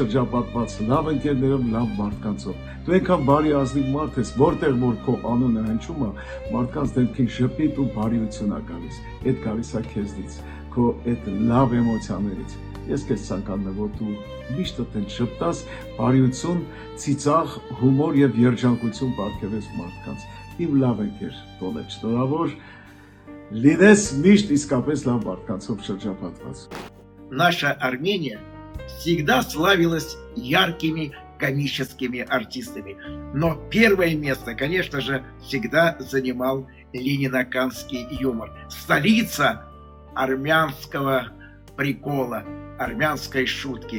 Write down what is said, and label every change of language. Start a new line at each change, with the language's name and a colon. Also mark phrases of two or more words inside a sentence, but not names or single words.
Armenian: շրջապատված լավ ընկերներով, լավ մարդկանցով։ Դու այնքան բարի ազնիվ մարդ ես, որտեղ որ քո անունը հնչում է, մարդկանց դեպքին շփիտ ու բարիություն է գալիս։ Այդ գալիս է քեզնից, քո այդ լավ էմոցիաներից։ Ես քեզ ցանկանում եմ, որ դու միշտ այդպես շփտաս, բարիություն, ծիծաղ, հումոր եւ երջանկություն ապարգևես մարդկանց։ Իմ լավ ընկեր, տոնը շնորհավոր, լինես միշտ իսկապես լավ մարդկանցով շրջապատված։
Russian: Наша Армения всегда славилась яркими комическими артистами, но первое место, конечно же, всегда занимал ленинаканский юмор. Столица армянского прикола, армянской шутки.